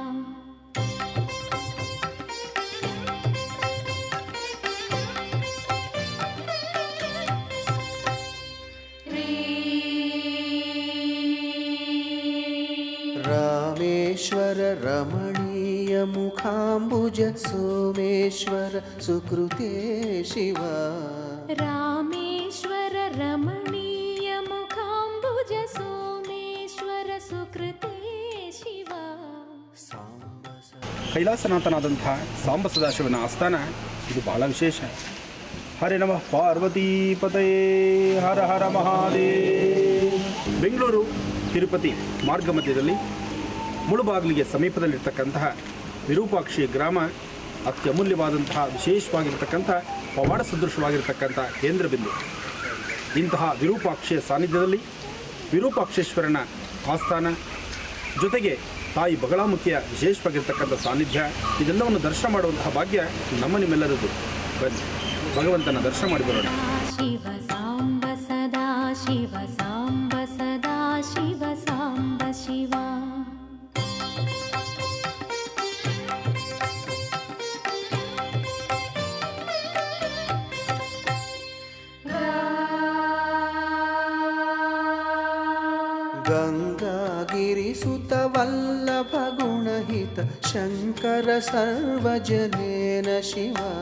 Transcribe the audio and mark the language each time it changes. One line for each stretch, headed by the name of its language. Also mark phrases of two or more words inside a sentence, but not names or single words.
Sanskrit: ರಾಮೇಶ್ವರ ರಮಣೀಯ ಮುಖಾಂಬುಜ ಸೋಮೇಶ್ವರ ಸುಕೃತೆ ಶಿವ. ರಾಮೇಶ್ವರ ರಮಣೀಯ ಮುಖಾಂಬುಜ ಸೋಮೇಶ್ವರ ಸುಕೃತೆ ಶಿವ.
Kannada: ಕೈಲಾಸನಾಥನಾದಂಥ ಸಾಂಬ ಸದಾಶಿವನ ಆಸ್ಥಾನ ಇದು ಬಹಳ ವಿಶೇಷ.
Sanskrit: ಹರೇ ನಮಃ ಪಾರ್ವತೀಪತಯೇ, ಹರ ಹರ ಮಹಾದೇವ.
Kannada: ಬೆಂಗಳೂರು ತಿರುಪತಿ ಮಾರ್ಗ ಮಧ್ಯದಲ್ಲಿ ಮುಳುಬಾಗಿಲಿಗೆ ಸಮೀಪದಲ್ಲಿರ್ತಕ್ಕಂತಹ ವಿರೂಪಾಕ್ಷಿ ಗ್ರಾಮ ಅತ್ಯಮೂಲ್ಯವಾದಂತಹ ವಿಶೇಷವಾಗಿರ್ತಕ್ಕಂಥ ಪವಾಡ ಸದೃಶವಾಗಿರ್ತಕ್ಕಂಥ ಕೇಂದ್ರ ಬಿಂದು. ಇಂತಹ ವಿರೂಪಾಕ್ಷಿಯ ಸಾನ್ನಿಧ್ಯದಲ್ಲಿ ವಿರೂಪಾಕ್ಷೇಶ್ವರನ ಆಸ್ಥಾನ ಜೊತೆಗೆ ತಾಯಿ ಬಗಳಾಮುಖಿಯ ವಿಶೇಷವಾಗಿರ್ತಕ್ಕಂಥ ಸಾನ್ನಿಧ್ಯ, ಇದೆಲ್ಲವನ್ನು ದರ್ಶನ ಮಾಡುವಂತಹ ಭಾಗ್ಯ ನಿಮ್ಮೆಲ್ಲರದ್ದು. ಬನ್ನಿ ಭಗವಂತನ ದರ್ಶನ ಮಾಡಿ ಬರೋಣ.
Sanskrit: ಶಿವ ಸಾಂಬ ಸದಾ ಶಿವ ಸಾಂಬ ಸದಾ ಶಿವ ಸಾಂಬ ಶಿವ. ಗಂಗಾಗಿರಿಸುತ ವಲ್ಲಭ ಗುಣಹಿತ ಶಂಕರ ಸರ್ವಜನೇನ ಶಿವ.